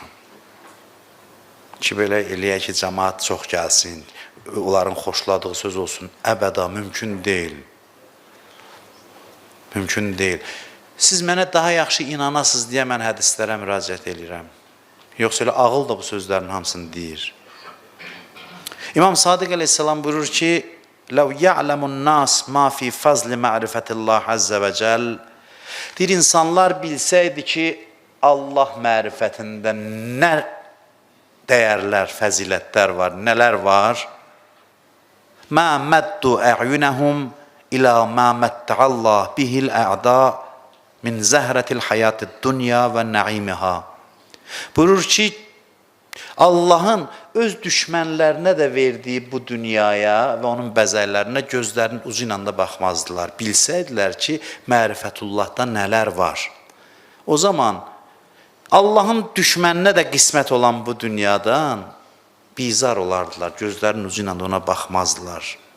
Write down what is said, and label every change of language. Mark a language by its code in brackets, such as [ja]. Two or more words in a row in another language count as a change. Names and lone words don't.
[az] Ki, belə eləyək ki, cəmaat çox gəlsin, onların xoşladığı söz olsun, əbəda, mümkün deyil. Mümkün deyil. Siz mənə daha yaxşı inanasınız deyə mən hədislərə müraciət edirəm. Yoxsa elə ağıl da bu sözlərin hamısını deyir. İmam Sadiq əleyhissalam buyurur ki, [ar] لَوْ يَعْلَمُ النَّاسِ مَا فِي فَضْلِ مَعْرِفَةِ اللّٰهِ عَزَّ وَجَلِ [az] deyir, insanlar bilsəydi ki, Allah mərifətində nə dəyərlər, fəzilətlər var, nələr var? [ar] مَا مَدُّ أَعْيُنَهُمْ إِلَى مَا مَتَّعَ اللّٰهِ بِهِ الْأَعْدَاءِ مِنْ زَهْرَةِ الْحَيَاةِ الدُّنْيَا وَالنَّعِيمِهَا [az] buyurur ki, Allahın öz düşmənlərinə də verdiyi bu dünyaya və onun bəzəklərinə gözlərinin ucu ilə də baxmazdılar. Bilsəydilər ki, mərifətullahda nələr var. O zaman Allahın düşməninə də qismət olan bu dünyadan bizar olardılar, gözlərinin ucu ilə də ona baxmazdılar.